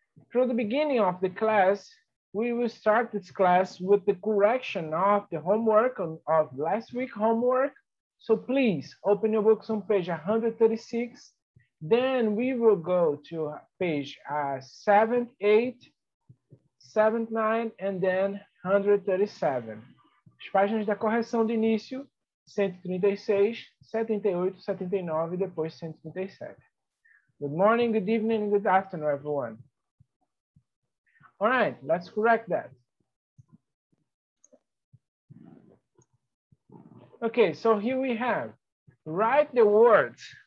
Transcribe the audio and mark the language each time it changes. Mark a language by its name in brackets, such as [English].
[English] From the beginning of the class, we will start this class with the correction of the homework of last week's homework. So please open your books on page 136. Then we will go to page 7, 8, 7, 9, and then 137. [Portuguese] As páginas da correção de início, 136, 78, 79 e depois 137. [English] Good morning, good evening, good afternoon, everyone. All right, let's correct that. Okay, so here we have, write the words.